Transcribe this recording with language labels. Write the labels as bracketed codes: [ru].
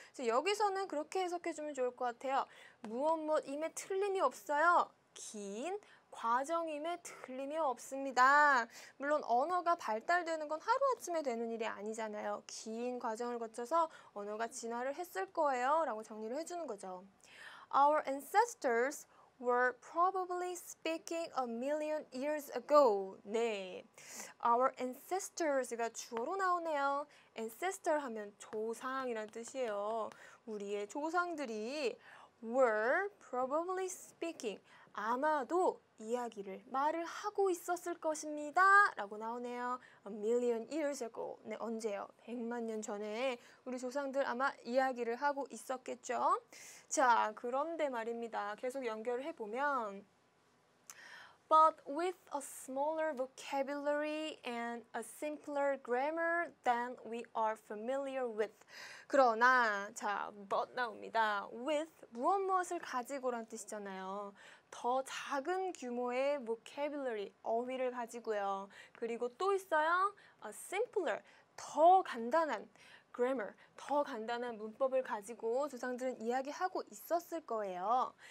[ko] 그래서 여기서는 그렇게 해석해주면 좋을 것 같아요. 무엇임에 틀림이 없어요. 긴 과정임에 틀림이 없습니다. 물론 언어가 발달되는 건 하루아침에 되는 일이 아니잖아요. 긴 과정을 거쳐서 언어가 진화를 했을 거예요. 라고 정리를 해주는 거죠. [en] Our ancestors were probably speaking a million years ago. [ko] 네, [en] our ancestors [ko] 가 주어로 나오네요. ancestor 하면 조상이란 뜻이에요. 우리의 조상들이 [en] were probably speaking, [ko] 아마도 말을 하고 있었을 것입니다. 라고 나오네요. [en] A million years ago. [ko] 네, 언제요? 100만 년 전에 우리 조상들 아마 이야기를 하고 있었겠죠. 자, 그런데 말입니다. 계속 연결을 해보면 [en] But with a smaller vocabulary and a simpler grammar than we are familiar with. [ko] 그러나, 자, but 나옵니다. with, 무엇을 가지고란 뜻이잖아요. 더 작은 규모의 vocabulary, 어휘를 가지고요. 그리고 또 있어요. [en] a simpler, [ko] 더 간단한 grammar, 더 간단한 문법을 가지고 조상들은 이야기하고 있었을 거예요.